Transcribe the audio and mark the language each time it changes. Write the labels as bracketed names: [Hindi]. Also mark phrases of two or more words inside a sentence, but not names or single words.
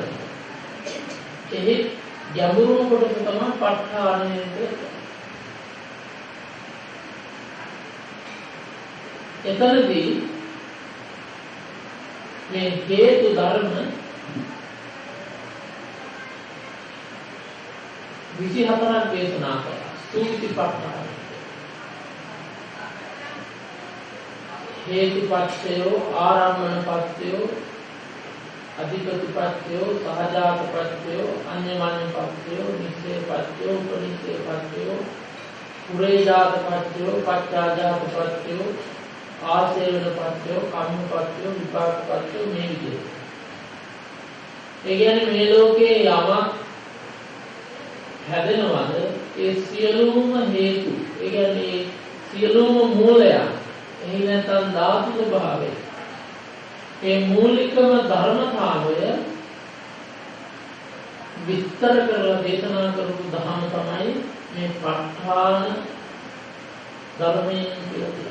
[Sinhala] එහි ගැඹුරුම කොටස තමයි ප ဋ ාණය කියන්නේ. එතනදී මේ හේතු ධර්ම 24ක් දේශනා කළා. සූතිපට්ඨාන. [Pali] හේතුපත්‍යෝ, ආරම්මනපත්‍යෝ, අධිපතිපත්‍යෝ, සහජාතපත්‍යෝ, අඤ්ඤමඤ්ඤපත්‍යෝ, නිස්සේපත්‍යෝ, උපනිස්සේපත්‍යෝ, පුරේජාතපත්‍යෝ, පච්චාජාතපත්‍යෝ, ආසේවනපත්‍යෝ, කම්මපත්‍යෝ, විපාකපත්‍යෝ [Sinhala] මේ විදිහට. ඒ කියන්නේ මේ ලෝකේ යමක් හැදෙනවද ඒ සියලුම හේතු, ඒ කියන්නේ සියලුම මූලයන්, එහි නැත්නම් ධාතු ස්වභාවය, ඒ මූලිකම ධර්මතාවය විස්තර කරලා දේශනා කරපු ධර්ම තමයි මේ ප ဋ ාණ ධර්මයෙන් කියලා.